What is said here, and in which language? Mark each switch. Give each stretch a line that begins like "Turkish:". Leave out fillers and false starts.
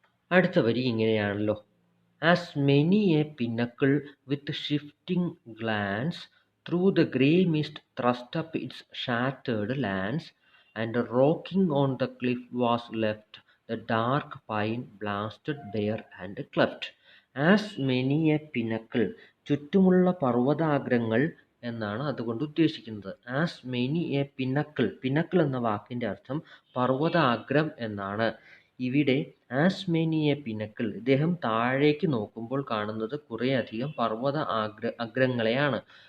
Malayalam: അടുത്ത വരി ഇങ്ങനെയാണല്ലോ.
English: As many a pinnacle with shifting glance through the grey mist thrust up its shattered lands and rocking on the cliff was left the dark pine blasted bare and cleft. As many a pinnacle,
Malayalam: ചുറ്റുമുള്ള പർവ്വതാഗ്രങ്ങൾ എന്നാണ് അതുകൊണ്ട് ഉദ്ദേശിക്കുന്നത്. As many A പിന്നക്കിൾ, പിന്നക്കിൾ എന്ന വാക്കിൻ്റെ അർത്ഥം പർവ്വതാഗ്രം എന്നാണ്. ഇവിടെ as many A പിന്നക്കിൾ, ഇദ്ദേഹം താഴേക്ക് നോക്കുമ്പോൾ കാണുന്നത് കുറേയധികം പർവ്വത അഗ്രങ്ങളെയാണ്.